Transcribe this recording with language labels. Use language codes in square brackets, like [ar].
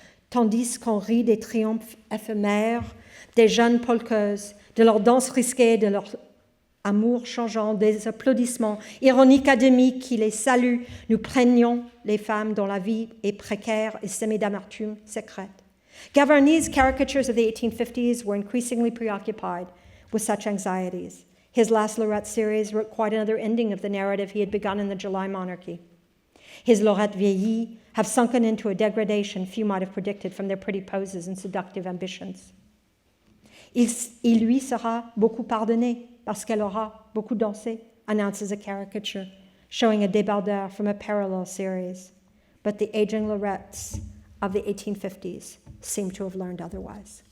[fr] Tandis qu'on rit des triomphes éphémères, des jeunes polkeuses, de leurs danses risquées, de leurs amour changeant, des applaudissements, ironie académique qui les salue, nous prenions les femmes dont la vie est précaire et semée d'amertume secrète. [en] Gavarni's caricatures of the 1850s were increasingly preoccupied with such anxieties. His last Lorette series wrote quite another ending of the narrative he had begun in the July monarchy. His Lorette vieillies have sunken into a degradation few might have predicted from their pretty poses and seductive ambitions. [fr] Il lui sera beaucoup pardonné parce qu'elle aura beaucoup dansé, [en] announces a caricature showing a débardeur from a parallel series. But the aging Lorettes of the 1850s seem to have learned otherwise.